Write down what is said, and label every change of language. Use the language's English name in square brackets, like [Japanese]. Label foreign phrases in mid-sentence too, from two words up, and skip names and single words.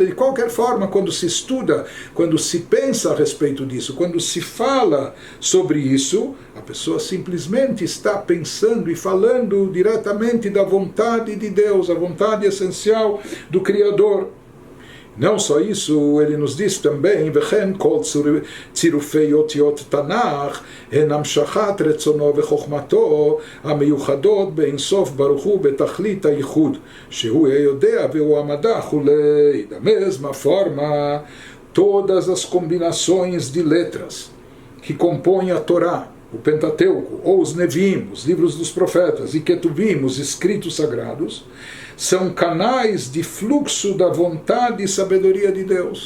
[Portuguese] De qualquer forma, quando se estuda, quando se pensa a respeito disso, quando se fala sobre isso, a pessoa simplesmente está pensando e falando diretamente da vontade de Deus, a vontade essencial do Criador. Não só isso, ele nos diz também, [Hebrew] וכן כל צירופי אותיות תנ"ך הן המשכת רצונו וחוכמתו המיוחדות באין סוף ברוך הוא בתכלית הייחוד, שהוא היודע והוא המדע וכולי. [Portuguese] Da mesma forma, todas as combinações de letras que compõem a Torá, o Pentateuco, ou os Neviim, os livros dos profetas, e Ketuvim, os escritos sagrados, são canais de fluxo da vontade e sabedoria de Deus.